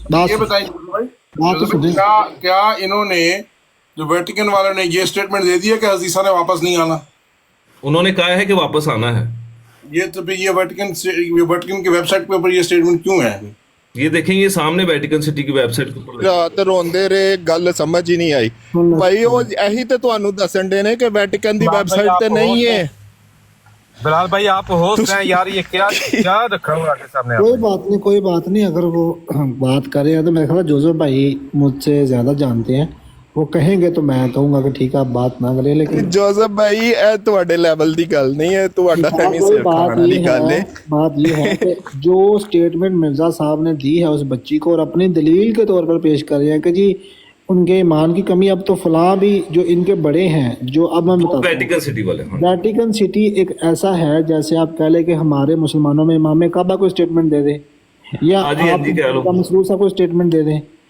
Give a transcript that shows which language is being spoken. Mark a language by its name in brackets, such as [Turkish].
[Hindi] ये बताइए क्या इन्होंने जो वेटिकन वालों ने ये स्टेटमेंट दे दिया कि हज़ीसा ने वापस नहीं आना? उन्होंने कहा है कि वापस आना है। ये तो फिर ये वेटिकन की वेबसाइट के ऊपर ये स्टेटमेंट क्यों है? ये देखेंगे सामने वेटिकन सिटी की वेबसाइट के ऊपर [Punjabi] ਰਾਤ ਰੋਂਦੇ ਰਹੇ, ਗੱਲ ਸਮਝ ਹੀ ਨਹੀਂ ਆਈ ਭਾਈ। ਉਹ ਇਹੀ ਤੇ ਤੁਹਾਨੂੰ ਦੱਸਣ ਦੇ ਨੇ ਕਿ ਵੈਟੀਕਨ ਦੀ ਵੈਬਸਾਈਟ ਤੇ [Hindi] नहीं है। बिलाल भाई आप होस्ट हैं यार, ये क्या रखा हुआ आपके सामने? कोई बात नहीं, अगर वो बात करें तो मेरे ख्याल जोसेफ भाई मुझसे ज़्यादा जानते हैं, वो कहेंगे तो मैं कहूँगा कि ठीक है आप बात ना करें। लेकिन [Punjabi] जोसेफ भाई ਇਹ ਤੁਹਾਡੇ ਲੈਵਲ ਦੀ ਗੱਲ ਨਹੀਂ ਹੈ, ਤੁਹਾਡਾ ਨਹੀਂ ਸਿਰ ਖਾਣ वाली ਗੱਲ है। [Hindi] बात ये है कि जो स्टेटमेंट मिर्ज़ा साहब ने दी है उस बच्ची को, और अपनी दलील के तौर पर पेश कर रहे हैं कि जी उनके ईमान की कमी, अब तो फलां भी जो इनके बड़े हैं, जो अब मैं बताता हूँ, वेटिकन सिटी वाले। वेटिकन सिटी एक ऐसा है जैसे आप कह लें कि हमारे मुसलमानों में इमाम काबा को स्टेटमेंट दे दें, या आप मसरूर साहब को स्टेटमेंट दे दें।